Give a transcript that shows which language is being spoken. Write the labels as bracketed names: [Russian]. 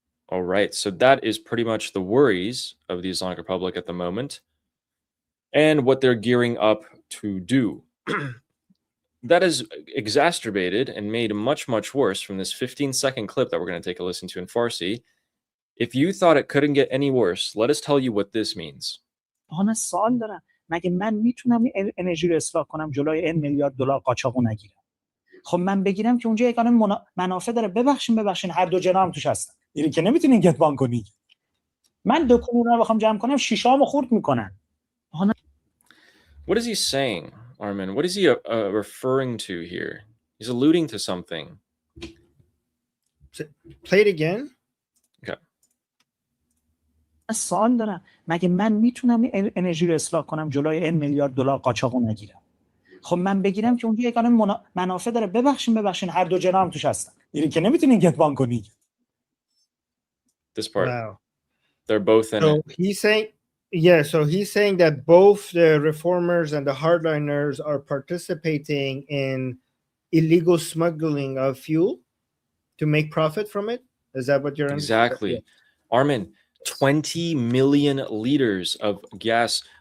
[English] All right, so that is pretty much the worries of the Islamic Republic at the moment and what they're gearing up to do. That is exacerbated and made much, much worse from this 15-second clip that we're going to take a listen to in Farsi. If you thought it couldn't get any worse, let us tell you what this means. [Persian] مگه من میتونم انرژی رو اصلاح کنم جلوی این میلیارد دلار قاچاقو نگیرم؟ خب من بگیرم که اونجا یگانه منافع داره. ببخشین هر دو جناح هم توش هستن. اینی که نمیتونین گتبان کنی. من دکون رو بخوام جمع کنم شیشامو خورد میکنن. [English] What is he saying, Armin? What is he referring to here? He's alluding to something. Play it again. Okay. [Persian] سوال دارم مگه من میتونم انرژی رو اصلاح کنم جلوی این میلیارد دلار قاچاقو نگیرم؟ خب من بگیرم که اونجا یگانه منافع داره. ببخشین هر دو جناح هم توش هستن. اینی که نمیتونین گتبان کنی. [English] This part. Wow. They're both in so it. He's saying that both the reformers and the hardliners are participating in illegal smuggling of fuel to make profit from it? Is that what you're Exactly. Armin, 20 million liters of gas.